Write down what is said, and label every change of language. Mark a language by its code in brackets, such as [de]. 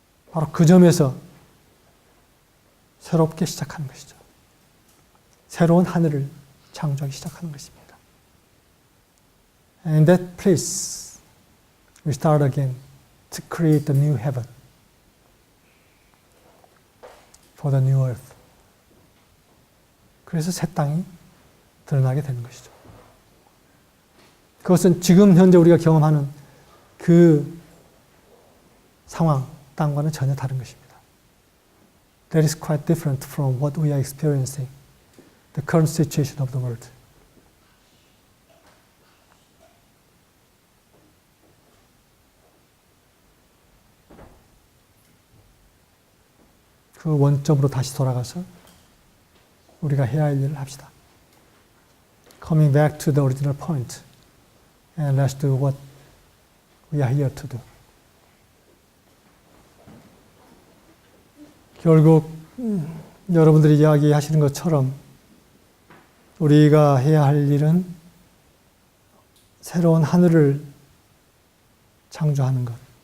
[ko] 바로 그 점에서 새롭게 시작하는 것이죠. 새로운 하늘을 창조하기 시작하는 것입니다. [en] And in that place, we start again to create the new heaven for the new earth. [ko] 그래서 새 땅이 드러나게 되는 것이죠. 그것은 지금 현재 우리가 경험하는 그 상황, 땅과는 전혀 다른 것입니다. [en] That is quite different from what we are experiencing, the current situation of the world. [ko] 그 원점으로 다시 돌아가서 우리가 해야 할 일을 합시다. [en] Coming back to the original point, and let's do what we are here to do. [ko] 결국 여러분들이 이야기하시는 것처럼 우리가 해야 할 일은 새로운 하늘을 창조하는 것.